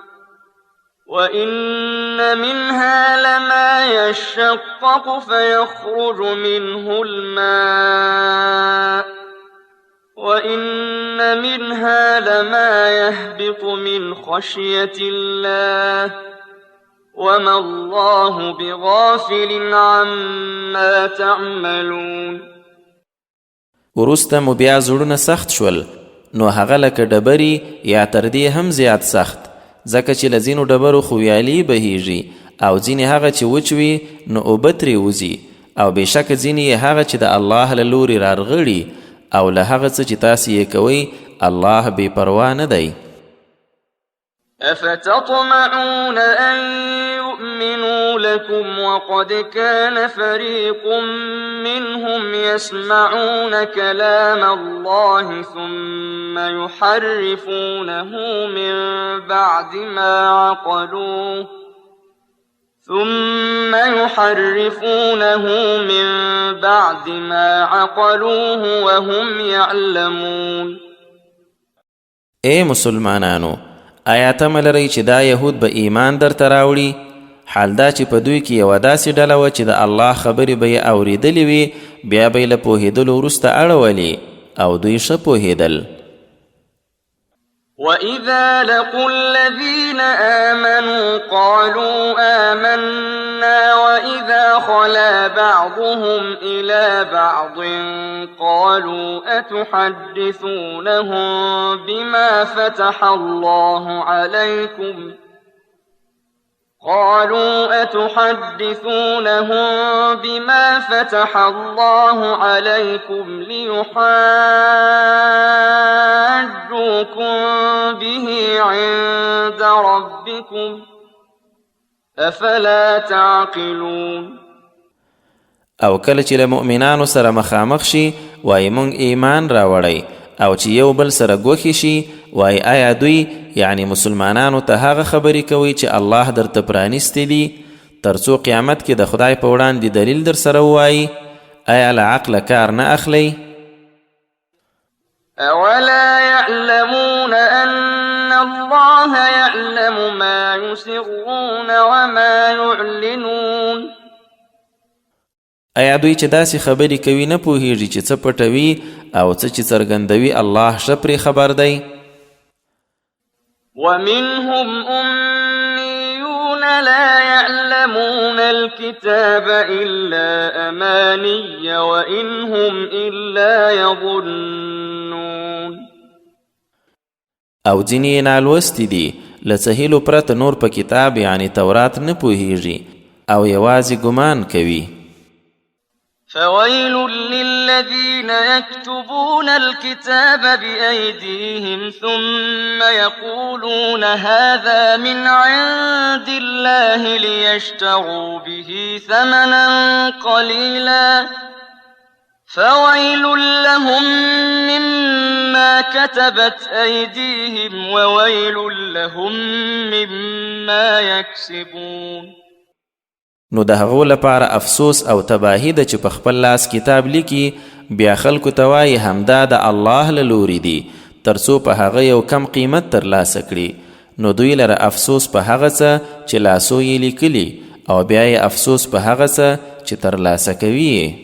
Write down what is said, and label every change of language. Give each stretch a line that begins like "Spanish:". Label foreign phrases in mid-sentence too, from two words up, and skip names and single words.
Arabic: وإن منها لما يشقق فيخرج منه الماء وإن منها لما يهبط من خشية الله وما الله بغافل عما تعملون.
Pashto: وروسته مو بیا زړونه سخت شول، نو هغه لکه ډبرې یا تر دې هم زیات سخت، ځکه چې له ځینو ډبرو خو ویالې بهیږي او ځینې هغه چې وچ وي نو اوبه ترې وځي، او بېشکه ځینې یې هغه چې د الله له لورې رارغړي او له هغه څه چې تاسې یې کوئ الله بې پروا نه دی.
Arabic: أفتطمعون أن يؤمنوا لكم وقد كان فريق منهم يسمعون كلام الله ثم يحرفونه من بعد ما عقلوه وهم يعلمون.
Pashto: اے مسلمانانو، آیا تمه لرئ چې دا یهود به ایمان درته راوړي؟ حال دا چې په دوی کې یوه داسې ډله وه چې د الله خبرې به یې اورېدلې وي، بیا به یې له پوهېدلو وروسته اړولې او دوی ښه پوهېدل.
Arabic: وَإِذَا لَقُوا الَّذِينَ آمَنُوا قَالُوا آمَنَّا وَإِذَا خَلَا بَعْضُهُمْ إِلَى بَعْضٍ قَالُوا أَتُحَدِّثُونَهُم بما فتح الله عليكم ليحاجوكم به عند ربكم أفلا تعقلون.
Pashto: او کله چې له مؤمنانو سره مخامخ شي وایي مونږ ایمان راوړی، او چې یو بل سره ګوښې شي وایي آیا دوی یعنی مسلمانانو ته هغه خبرې کوي چې الله درته پرانیستې دي؟ ترڅو قیامت کې د خدای په وړاندې دلیل در سره ووایي آیا له عقله کار نه اخلئ؟
Arabic: أولا يعلمون أن الله يعلم ما يسرون وما يعلنون
Pashto: آیا دوی چې داسې خبرې کوي نه پوهیږي چې څه پټوي او څه چې څرګندوي الله ښه پرې خبر دی؟
Arabic: ومنهم أميون لا يعلمون الكتاب إلا أماني وإن هم إلا يظنون
Pashto: او ځینې یې نالوستي دي له څه هیلو پرته نور په کتاب یعنی تورات نه پوهیږي او یوازې ګمان کوي.
Arabic: فويل للذين يكتبون الكتاب بأيديهم ثم يقولون هذا من عند الله ليشتروا به ثمنا قليلا فويل لهم مما كتبت أيديهم وويل لهم مما يكسبون.
Pashto: نو د هغو لپاره افسوس او تباهی ده چې په خپل لاس کتاب لیکي بیا خلکو ته وایي همدا د الله له لوري دي ترڅو په هغه یو کم قیمت ترلاسه کړي. نو دوی لره افسوس په هغه څه چې لاسو یې لیکلي او بیا یې افسوس په هغه څه چې ترلاسه کوي.